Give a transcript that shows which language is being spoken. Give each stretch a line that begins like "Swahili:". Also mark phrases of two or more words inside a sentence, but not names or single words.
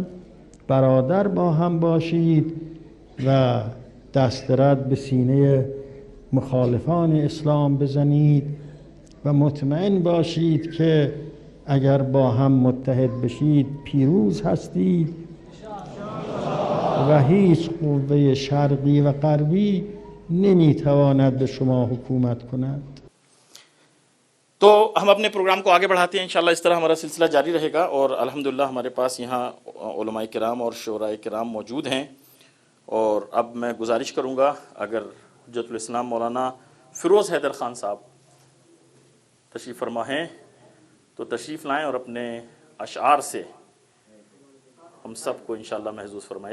Persian: برادر با هم باشید و دست رد به سینه مخالفان اسلام بزنید و مطمئن باشید که اگر با هم متحد بشید پیروز هستید و هیچ قوه شرقی و غربی نمیتواند به شما حکومت کند.
Urdu: تو ہم اپنے پروگرام کو آگے بڑھاتے ہیں، انشاءاللہ اس طرح ہمارا سلسلہ جاری رہے گا، اور الحمدللہ ہمارے پاس یہاں علماء کرام اور شعراء کرام موجود ہیں. اور اب میں گزارش کروں گا اگر حجت الاسلام مولانا فیروز حیدر خان صاحب تشریف فرما ہیں تو تشریف لائیں اور اپنے اشعار سے ہم سب کو انشاءاللہ محظوظ فرمائیں.